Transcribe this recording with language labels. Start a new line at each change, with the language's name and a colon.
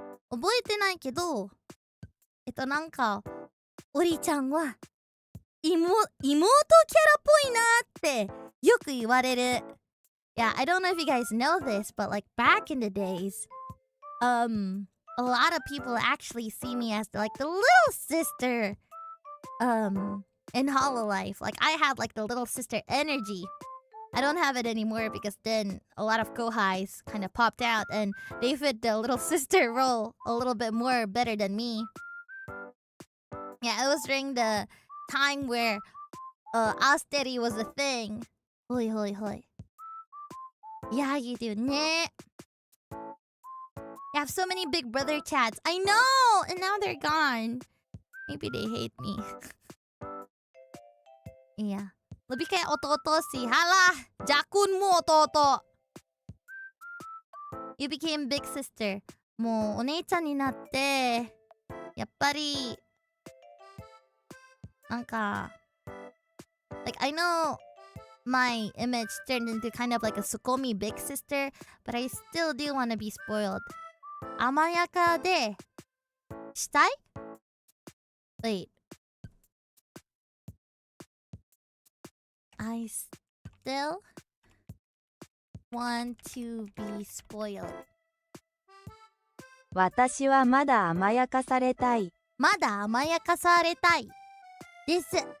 Japanese: 覚えてないけど、なんか、オリちゃんは妹キャラっぽいなってよく言われる。
English: Yeah, I don't know if you guys know this, but like back in the days, a lot of people actually see me as like the little sister, in Hololive. Like I had like the little sister energy. I don't have it anymore because then a lot of Kohais kind of popped out and they fit the little sister role a little bit more better than me. Yeah, it was during the time where Austeri was a thing. Hoi. Yeah, you do. Ne. You have so many Big Brother chats. I know! And now they're gone. Maybe they hate me.
Indonesian: Yeah. Lebih kayak oto-oto sih. Halah!
Japanese: Jakun mo oto-oto!
English: You became big sister.
Japanese: もうお姉ちゃんになって、やっぱり、なんか、
English: like I know my image turned into kind of like a Sukomi big sister, but I still do want to be spoiled.
Japanese: Amayaka de shitai? Wait.
English: I still want to be spoiled.
Japanese: 私はまだ甘やかされたい。まだ甘やかされたいです。